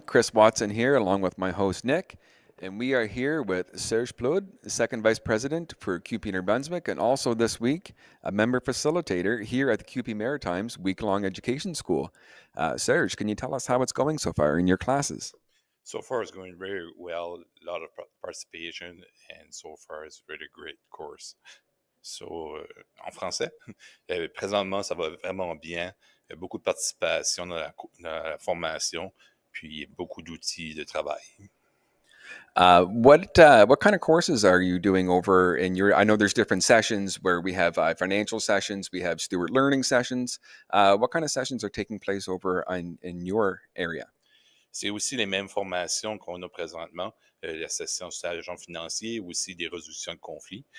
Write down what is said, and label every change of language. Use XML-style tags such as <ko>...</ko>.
<en>Chris Watson here, along with my host, Nick. And we are here with Serge Ploud, Second Vice President for CUPE New Brunswick, and also this week, a member facilitator here at the CUPE Maritimes Week-Long Education School. Serge, can you tell us how it's going so far in your classes? So far, it's going very well. A lot of participation, and so far, it's a really great course.</en> <fr>So, en français, présentement, ça va vraiment bien. Il y a beaucoup de participation dans la formation, puis beaucoup d'outils de travail.</fr> <en>What kind of courses are you doing over in your? I know there's different sessions where we have financial sessions, we have steward learning sessions. What kind of sessions are taking place over in your area?</en> <fr>C'est aussi les mêmes formations qu'on a présentement, la session sur l'agent financier, aussi des résolutions de conflits.</fr>